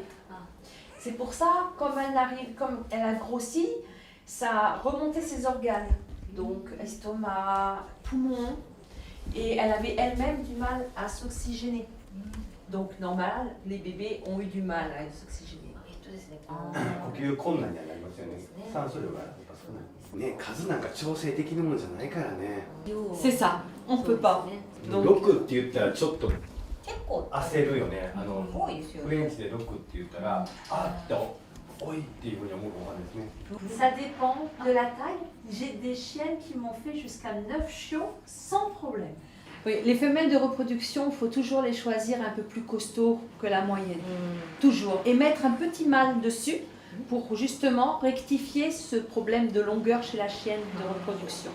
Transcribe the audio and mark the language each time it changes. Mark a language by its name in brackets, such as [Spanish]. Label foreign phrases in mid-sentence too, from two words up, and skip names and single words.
[French] C'est pour ça, comme elle a grossi, ça a remonté ses organes. Donc estomac, poumon, et elle avait elle-même du mal à s'oxygéner. Donc normal, les bébés ont eu du mal à s'oxygéner. [Japanese] 呼吸困難にはなりますよね。酸素量がやっぱ少ない。ね、数なんか調整できるもんじゃないからね。 [French] C'est ça, on peut pas. [Japanese] 6 って言ったらちょっと結構焦るよね。多いですよね。フレンチで6って言ったら、あって多いっていうふうに思うかもわかんないですね。 [French] Ça dépend de la taille. J'ai des chiennes qui m'ont fait jusqu'à 9 chiots sans problème. Oui, les femelles de reproduction, il faut toujours les choisir un peu plus costauds que la moyenne. Toujours. Et mettre un petit mâle dessus pour justement rectifier ce problème de longueur chez la chienne de reproduction.